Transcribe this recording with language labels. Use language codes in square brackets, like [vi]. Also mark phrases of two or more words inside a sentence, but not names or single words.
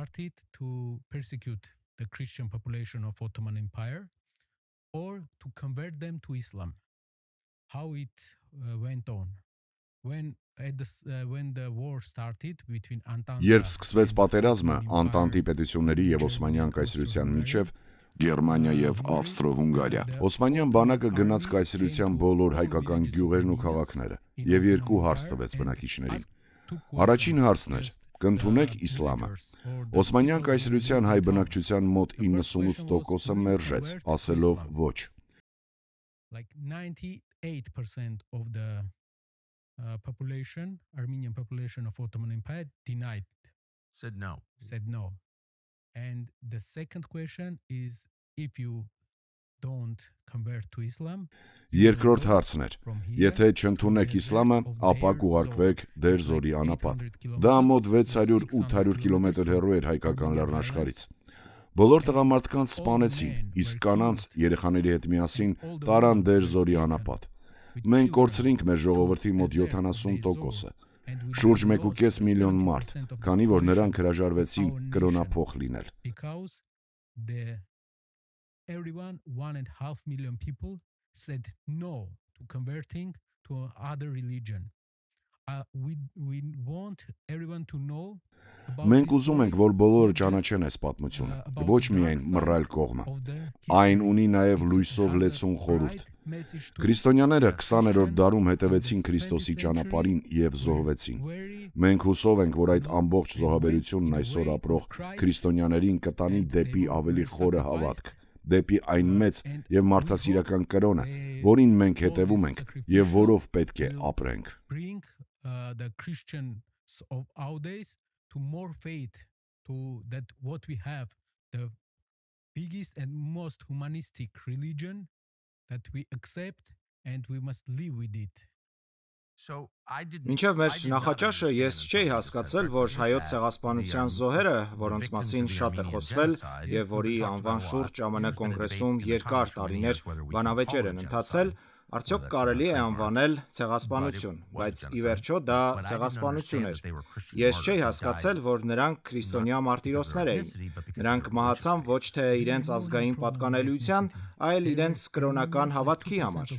[hy] Երբ սկսվեց պատերազմը Անտանտի պետությունների և Օսմանյան կայսրության միջև, Գերմանիա և Ավստրո-Հունգարիա, Օսմանյան բանակը գնաց կայսրության բոլոր հայկական գյուղերն ու քաղաքները և երկու հարց տվեց բնակիչներին։ Առաջին հարցն էր. կընդունեք իսլամը։ Օսմանյան կայսրության հայ բնակչության մոտ 98%-ը մերժեց, ասելով ոչ։ [en] Population, Armenian population of Ottoman Empire said no. And the second question is, if you don't convert to Islam. [hy] Երկրորդ հարցն էր. եթե չընդունեք իսլամը, ապա կուղարկվեք Դեր-Զորի անապատ։ Դա մոտ 600-800 կիլոմետր հեռու էր հայկական լեռնաշխարհից։ Բոլոր տղամարդկանց սպանեցին, իսկ կանանց, երեխաների հետ միասին տարան Դեր-Զորի անապատ։ Մենք կորցրինք մեր ժողովրդի մոտ 70%-ը, շուրջ 1.5 միլիոն մարդ, քանի որ նրանք հրաժարվեցին կրոնափոխ լինել։ [en] Everyone, 1.5 million people said no to converting to other religion. We want everyone to know. [hy] Մենք ուզում ենք, որ բոլորը ճանաչեն այս պատմությունը, ոչ միայն մռայլ կողմը։ Այն ունի նաև լույսով լեցուն խորհուրդ։ Քրիստոնյաները 20-րդ դարում հետևեցին Քրիստոսի ճանապարհին և զոհվեցին։ Մենք հուսով ենք, որ այդ ամբողջ զոհաբերությունն այսօր ապրող քրիստոնյաներին կտանի դեպի ավելի խորը հավատք, դեպի այն մեծ և մարդասիրական կրոնը, որին մենք հետևում ենք և որով պետք է ապրենք։ [en] The Christians of our days to more faith to that what we have, the biggest and most humanistic religion that we accept and we must live with it. [hy] Մինչև մեր նախաճաշը ես չէի հասկացել, որ հայոց ցեղասպանության զոհերը, որոնց մասին շատ է խոսվել և որի անվան շուրջ ԱՄՆ կոնգրեսում երկար տարիներ բանավեճեր են ընթացել, արդյոք կարելի է անվանել ցեղասպանություն, բայց ի վերջո դա ցեղասպանություն էր։ Ես չէի հասկացել, որ նրանք քրիստոնյա մարտիրոսներ էին։ Նրանք մահացան ոչ թե իրենց ազգային պատկանելիության, այլ իրենց կրոնական հավատքի համար։